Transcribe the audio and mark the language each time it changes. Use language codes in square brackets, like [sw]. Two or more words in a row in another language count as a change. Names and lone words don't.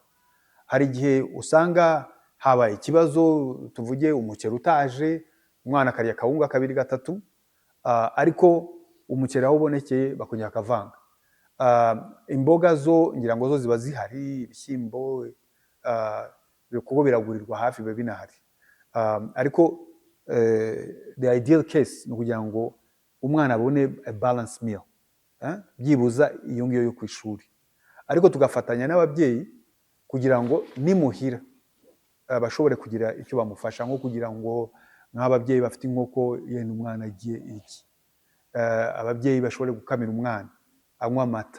[rw] Hari igihe usanga habaye ikibazo, tuvuge umuceri utaje, umwana akarya kawunga 2-3, ariko umuceri aho ubonekeye bakongera akavanga. Imboga zo ngira ngo zo ziba zihari, ibishyimbo kuko biragurirwa hafi biba binahari. Ariko [en] the ideal case [rw] ni ukugira ngo umwana abone [en] a balanced meal, [rw] byibuza iyo ngiyo yo ku ishuri. Ariko tugafatanya n'ababyeyi kugira ngo nimuhira bashobore kugira icyo bamufasha, nko kugira ngo nk'ababyeyi bafite inkoko yenda umwana agiye iki, ababyeyi bashobore gukamira umwana anywa amata.